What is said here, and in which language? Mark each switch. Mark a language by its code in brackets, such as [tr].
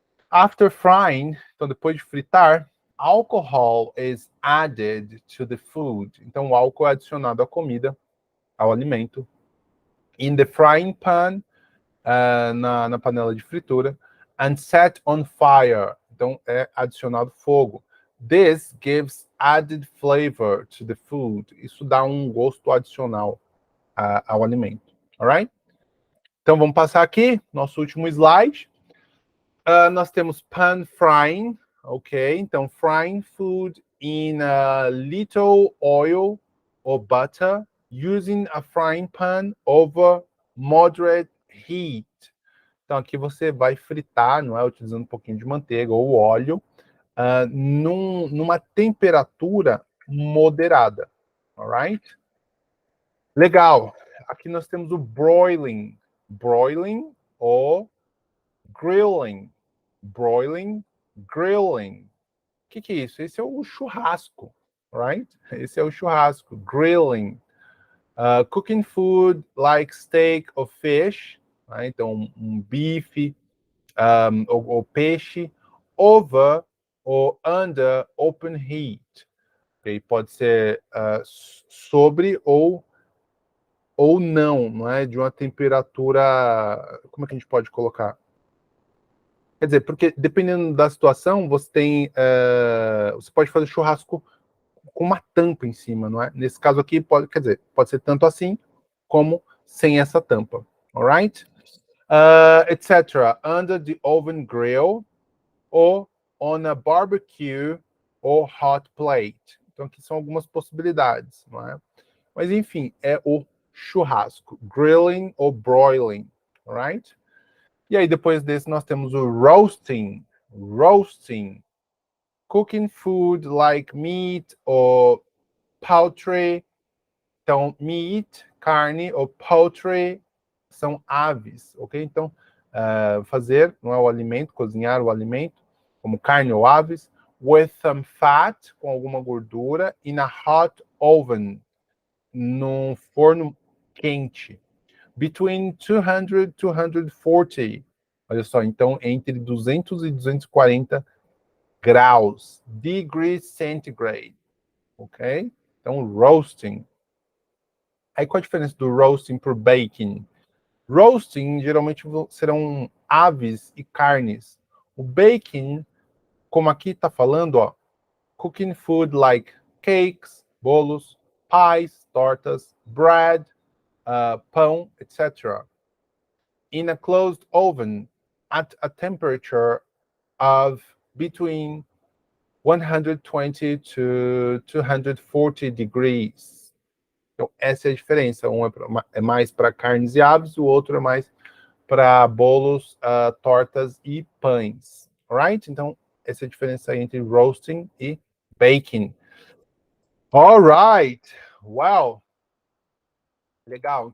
[en] After frying, [pt] então depois de fritar, [en] alcohol is added to the food. [pt] Então o álcool é adicionado à comida, ao alimento. [en] In the frying pan, [pt] na panela de fritura, [en] and set on fire. [pt] Então é adicionado fogo. [en] This gives added flavor to the food. [pt] Isso dá um gosto adicional ao alimento. Alright? Então vamos passar aqui, nosso último slide. Nós temos pan frying, ok? [en] Então, frying food in a little oil or butter using a frying pan over moderate heat. [pt] Então, aqui você vai fritar, não é? Utilizando um pouquinho de manteiga ou óleo, numa temperatura moderada. Alright? Legal. Aqui nós temos o broiling. Broiling ou grilling. Broiling, grilling. O que é isso? Esse é o churrasco, right? Esse é o churrasco, grilling. [en] Cooking food like steak or fish, right? [pt] Então um bife ou peixe, [en] over or under open heat. Okay? [pt] Pode ser sobre ou não é? De uma temperatura, como é que a gente pode colocar? Quer dizer, porque dependendo da situação, você tem, você pode fazer churrasco com uma tampa em cima, não é? Nesse caso aqui, pode ser tanto assim, como sem essa tampa, alright? Etc. [en] Under the oven grill, ou on a barbecue, ou hot plate. [pt] Então aqui são algumas possibilidades, não é? Mas enfim, é o churrasco, grilling ou broiling, alright? E aí, depois desse, nós temos o roasting. [en] Roasting. Cooking food like meat or poultry. [pt] Então, meat, carne, ou poultry, são aves, ok? Então, fazer, não é o alimento, cozinhar o alimento, como carne ou aves, [en] with some fat, [pt] com alguma gordura, [en] in a hot oven, [pt] num forno quente. [en] Between 200 to 240. [pt] Olha só, então entre 200 e 240 graus. [en] Degrees centigrade. Ok? Então, roasting. [pt] Aí qual a diferença do roasting para o baking? Roasting geralmente serão aves e carnes. O baking, como aqui está falando, ó, [en] cooking food like cakes, [pt] bolos, pies, tortas, bread, pão, etc. [en] In a closed oven at a temperature of between 120 to 240 degrees. [pt] Então, essa é a diferença. Um é mais para carnes e aves, o outro é mais para bolos, tortas e pães. Alright? Então, essa é a diferença entre roasting e baking. Alright! Wow! Legal.